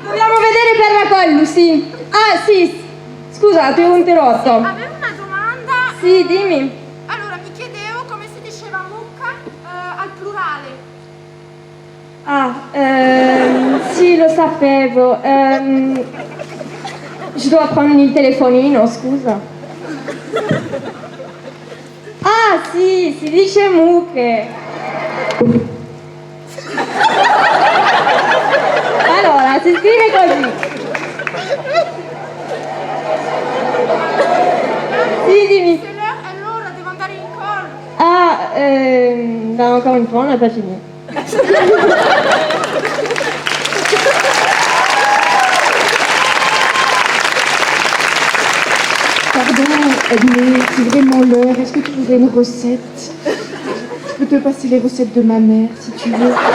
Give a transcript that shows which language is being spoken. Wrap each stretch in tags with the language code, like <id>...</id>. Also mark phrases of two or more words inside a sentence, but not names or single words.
<it>Dobbiamo vedere per quello, sì. Ah, sì. Scusa, ti ho interrotto. Avevo una domanda. Sì, dimmi. Allora, mi chiedevo come si diceva mucca al plurale. Ah, sì, lo sapevo.</it> <fr>Je dois prendre</fr> <it>il telefonino, scusa. Ah, sì, si dice mucche. Allora, si scrive così. Sì, dimmi.</it> <fr>C'est l'heure,</fr> <it>allora devo andare in call.</it> <fr>Ah, bah encore une fois, on n'a pas fini. Pardon, Edmé, c'est vraiment l'heure. Est-ce que tu voudrais une recette? Je peux te passer les recettes de ma mère, si tu veux.</fr>